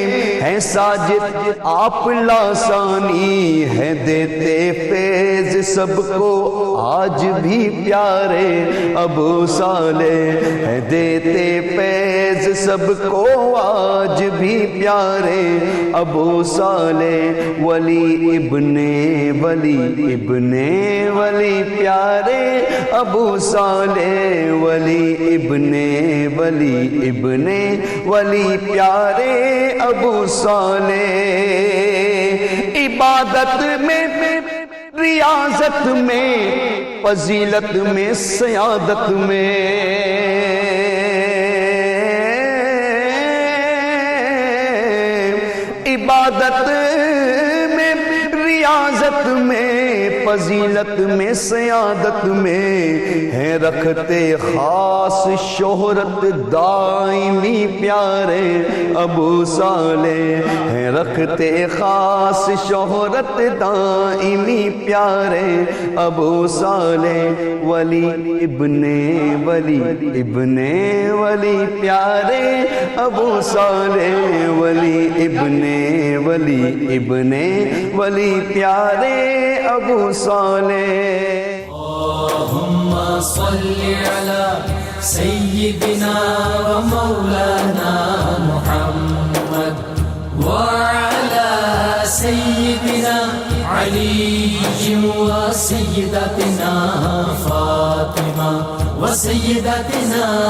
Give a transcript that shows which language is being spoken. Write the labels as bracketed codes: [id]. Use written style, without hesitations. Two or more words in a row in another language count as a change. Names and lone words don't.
[ur] ہے ساجد آپ لاسانی، ہے دیتے فیض سب کو آج بھی پیارے ابو صالح، ہے دیتے فیض سب کو آج بھی پیارے ابو صالح، ولی ابن ولی ابن ولی پیارے ابو صالح، ولی ابن ولی ابن ولی پیارے ابو صالح۔ عبادت میں ریاضت میں فضیلت میں سیادت میں، عبادت میں ریاضت میں فضیلت میں سیادت میں، ہے رکھتے خاص شہرت دائمی پیارے ابو صالح، ہے رکھتے خاص شہرت دائمی پیارے ابو صالح، ولی ابن ولی ابن ولی پیارے ابو صالح، ولی ابن ولی ابن ولی پیارے ابو صالح۔ [ar] اللهم صل على سيدنا ومولانا محمد وعلى سيدنا علي وسيدتنا فاطمة وسيدتنا